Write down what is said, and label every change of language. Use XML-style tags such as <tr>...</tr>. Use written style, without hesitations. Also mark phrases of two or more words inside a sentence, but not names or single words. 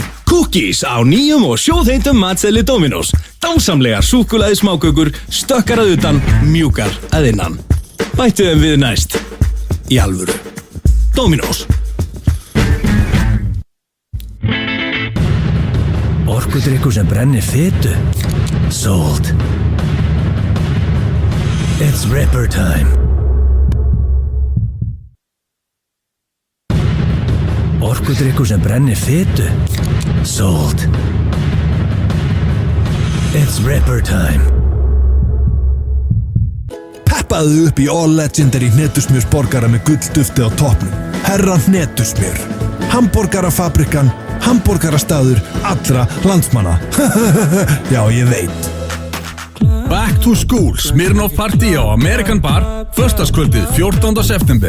<is>Cookies á nýjum og sjóðheitum matseðli Dominos. Dásamlegar súkkulaði smákökur, stökkar að utan, mjúkar að innan. Bættu þeim við næst. Í alvöru. Dominos. Orkudrykkur sem brennir fitu.</is> <en>Sold. It's Ripper time.</en> <is>Orkudrykkur sem brennir fitu.</is> <en>Sold. It's Ripper time.</en> <is>Peppaðu upp í All Legendary hnetusmjörsborgara með gulldufti á toppnum. Herra hnetusmjör. Hamborgarafabrikan, hamborgarastaður allra landsmanna. Já, ég veit. Back to School, Smirnoff Party á American Bar, föstudagskvöldið 14. september.</is>